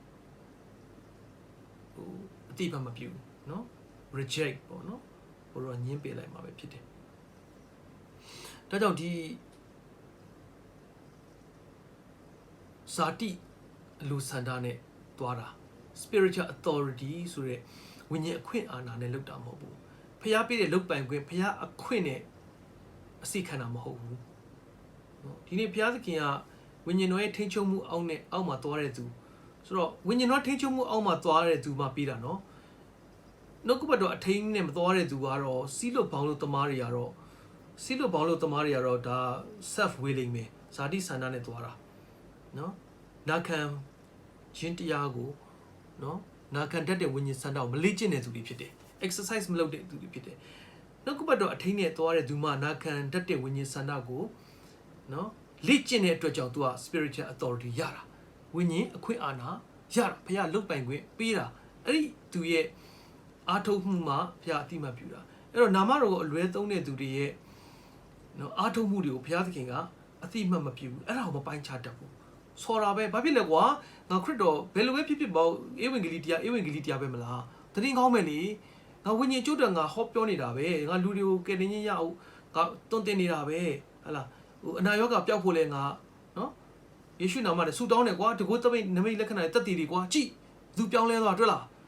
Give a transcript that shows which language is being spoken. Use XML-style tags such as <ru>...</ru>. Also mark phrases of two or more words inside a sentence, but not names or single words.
<my>အတိမတ်မပြူနော် reject ပေါ့နော်ကိုရောညှင်းပယ်လိုက်မှာပဲဖြစ်တယ်ဒါကြောင့်ဒီဇာတိလူစန္ဒနဲ့တွားတာ</my> <en>spiritual authority</en> <my>ဆိုတဲ့ဝိညာဉ်အခွင့်အာဏာနဲ့လုပ်တာမဟုတ်ဘူးဖျားပေးတဲ့လုပ်ပိုင်ခွင့်ဖျားအခွင့်နဲ့အစိခံတာမဟုတ်ဘူးနော်ဒီနေ့ဘုရားသခင်ကဝိညာဉ်တော်ရဲ့ထိန်းချုပ်မှုအောက်မှာတွား တဲ့သူဆိုတော့ဝိညာဉ်တော်ထိန်းချုပ်မှုအောက်မှာတွားတဲ့သူမှပြီးတာနော်နှုတ်ကပတ်တော်အထိန်းနဲ့မတွားတဲ့သူကတော့စီးလွတ်ဘောင်းလို့တမားတွေကတော့ဒါ</my> <en>self willing</en> <my>ပဲဇာတိဆန္ဒနဲ့တွားတာနော်နာခံခြင်းတရားကိုနော်နာခံတတ်တဲ့ဝိညာဉ်ဆန္ဒကိုမလေ့ကျင့်တဲ့သူ တွေဖြစ်တယ် exercise မလုပ်တဲ့သူတွေဖြစ်တယ်နှုတ်ကပတ်တော်အထိန်းနဲ့သွားတဲ့သူမှနာခံတတ်တဲ့ဝိညာဉ်ဆန္ဒကိုနော်လေ့ကျင့်တဲ့အတွက်ကြောင့်သူက</my> <en>spiritual authority</en> <my>ရတာဝိညာဉ်အခွင့်အာ ဏာရတာဘုရားလုပ်ပိုင်ခွင့်ပေးတာအဲ့ဒီသူရဲ့အားထုတ်မှုမှာဘုရားအတိမတ်ပြုတာအဲ့တော့နာမတော်ကိုအလွဲသုံး တဲ့သူတွေရဲ့နော်အားထုတ်မှုတွေကိုဘုရားသခင်ကအတိမတ်မပြုဘူးအဲ့ဒါကိုမပိုင်းခြားတတ်ဘူးဆော်တာပဲဘာဖြစ်လဲကွာငါခရစ်တော်ဘယ်လိုပဲဖြစ်ပေါ့ဧဝံဂေလိတရားပဲမလားတရင်ကောင်းမယ်လေငါဝိညာဉ်ကျုပ်တော်ငါဟောပြောနေတာပဲငါလူတွေကိုကယ်တင်ခြင်းရအောင်ငါတွန်းတင်နေတာပဲဟလာဟိုအနာရောဂါပျောက်ဖို့လဲငါနော်ယေရှုနာမနဲ့ဆူတောင်းတယ်ကွာတကူသမိတ်နမိတ်လက္ခဏာတက်တည်တွေကွာကြည့်သူပြောင်းလဲသွားတွေ့လား</my>